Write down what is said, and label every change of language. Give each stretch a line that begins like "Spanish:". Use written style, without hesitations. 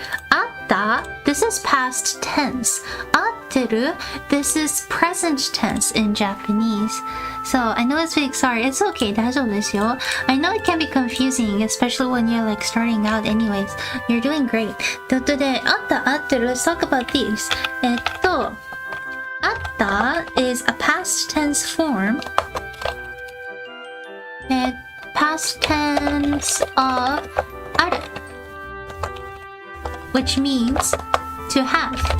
English: あった this is past tense. 合ってる this is present tense in Japanese. So I know it's big, sorry, it's okay,
Japanese: 大丈夫ですよ.
English: I know it can be confusing, especially when you're like starting out anyways. You're doing great.
Japanese: ということで、
English: あった合ってる let's talk about these. あった is a past tense form. Past tense of ある which means to have.